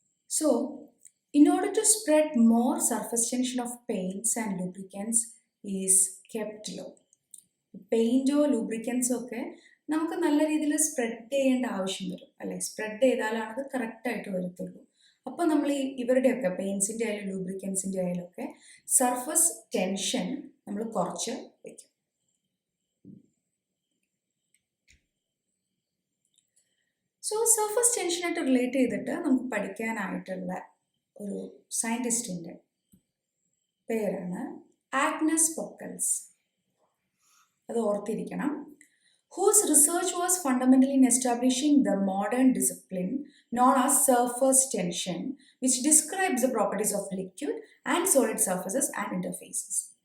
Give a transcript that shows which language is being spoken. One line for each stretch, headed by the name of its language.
English: So in order to spread more, surface tension of paints and lubricants is kept low.
Malayalam: പെയിൻറ്റോ ലൂബ്രിക്കൻസോ ഒക്കെ നമുക്ക് നല്ല രീതിയിൽ spread ചെയ്യേണ്ട ആവശ്യം വരും അല്ലേ. സ്പ്രെഡ് ചെയ്താലാണ് അത് കറക്റ്റായിട്ട് വരത്തുള്ളൂ. അപ്പോൾ നമ്മൾ ഇവരുടെയൊക്കെ പെയിൻസിൻ്റെ ആയാലും ലൂബ്രിക്കൻസിൻ്റെ ആയാലും ഒക്കെ സർഫസ് ടെൻഷൻ നമ്മൾ കുറച്ച് വയ്ക്കും. സോ സർഫസ് ടെൻഷനായിട്ട് റിലേറ്റ് ചെയ്തിട്ട് നമുക്ക് പഠിക്കാനായിട്ടുള്ള ഒരു സയൻറ്റിസ്റ്റിൻ്റെ പേരാണ് ആഗ്നസ് പൊക്കൽസ്. അത് ഓർത്തിരിക്കണം.
English: whose research was fundamental in establishing the modern discipline known as surface tension, which describes the properties of liquid and solid surfaces and interfaces.